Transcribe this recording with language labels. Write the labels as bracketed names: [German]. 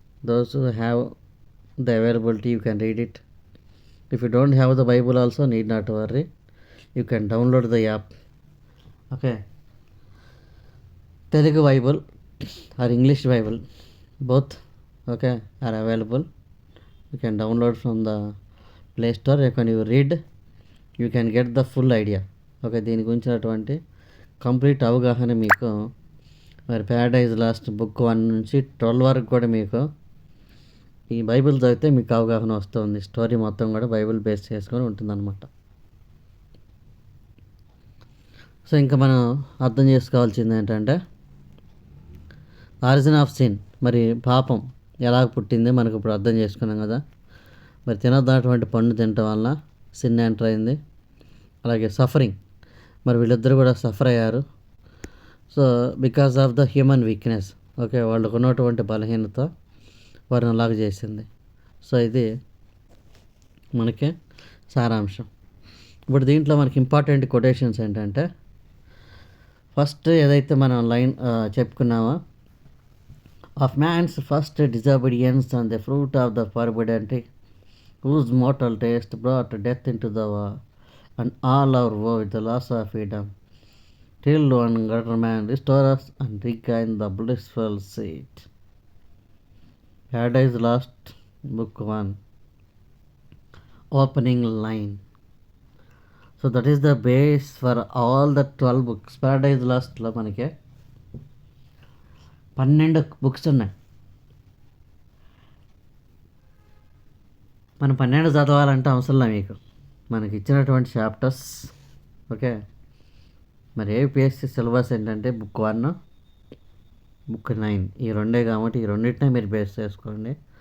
[English] Those who have the availability you can read it. If you don't have the Bible also, need not worry, you can download the app. Okay, Telugu Bible or English Bible, both okay are available. You can download from the Play Store. When you read, you can get the full idea. [Telugu] Okay, దీని గురించినటువంటి complete అవగాహన మీకు మరి Paradise last book 1 నుంచి 12 వరకు కూడా మీకు ఈ బైబిల్ చదివితే మీకు అవగాహన వస్తుంది. స్టోరీ మొత్తం కూడా బైబిల్ బేస్ చేసుకొని ఉంటుందన్నమాట. సో ఇంకా మనం అర్థం చేసుకోవాల్సింది ఏంటంటే, [English] origin of sin, [Telugu] మరి పాపం ఎలా పుట్టింది మనకు ఇప్పుడు అర్థం చేసుకున్నాం కదా. మరి తినదన్నటువంటి పండు తినటం వలన సిన్ ఎంటర్ అయింది. అలాగే సఫరింగ్, మరి వీళ్ళిద్దరు కూడా సఫర్ అయ్యారు. [English] so because of the human weakness, [Telugu] okay, వాళ్ళకు ఉన్నటువంటి బలహీనత వారిని అలాగ చేసింది. సో ఇది మనకి సారాంశం. ఇప్పుడు దీంట్లో మనకి ఇంపార్టెంట్ కొటేషన్స్ ఏంటంటే, ఫస్ట్ ఏదైతే మనం line చెప్పుకున్నామో, [English] of man's first disobedience and the fruit of the forbidden tree, whose mortal taste brought death into the world, and all our woe with the loss of freedom, till one greater man restore us and regain the blissful seat. Paradise Lost, Book 1, opening line. So that is the base for all the 12 books. [Telugu] Paradise Lost లో మనకి 12 books ఉన్నాయి. మనం 12 చదవాలంటే అవసరంలా మీకు, మనకి ఇచ్చినటువంటి chapters. Okay, మరి ఏపీఎస్సీ సిలబస్ ఏంటంటే బుక్ 1, బుక్ 9, ఈ రెండే కాబట్టి ఈ రెండింటినే మీరు బేస్ చేసుకోండి.